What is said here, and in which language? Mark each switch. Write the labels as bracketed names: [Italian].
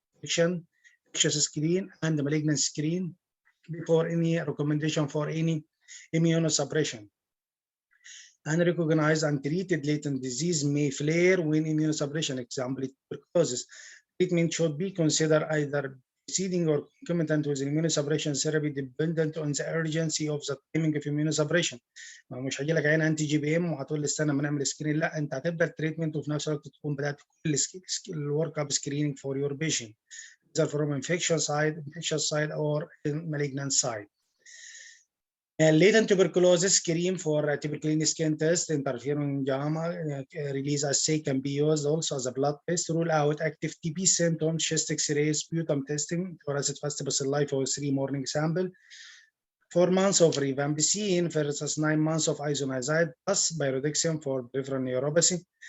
[English] Infectious screen and malignant screen before any recommendation for any immunosuppression. Unrecognized and treated latent disease may flare when immunosuppression, example tuberculosis. Treatment should be considered either preceding or concomitant with immunosuppression therapy dependent on the urgency of the timing of immunosuppression. [Arabic] مش هيجي لك عين انتي جي بي ام وهتقول لي استنى ما نعمل سكرين، لا انت هتبدا التريتمنت وفي نفس الوقت تكون بدات كل الورك اب سكريننج فور يور بيشنت [English] either from infectious side or malignant side. Latent tuberculosis screen for tuberculin skin test, interferon gamma release assay can be used also as a blood test. Rule out active TB symptoms, chest x-ray, sputum testing for acid fast bacilli for 3 morning sample. 4 months of rifampicin versus 9 months of isoniazid plus pyridoxine for peripheral neuropathy.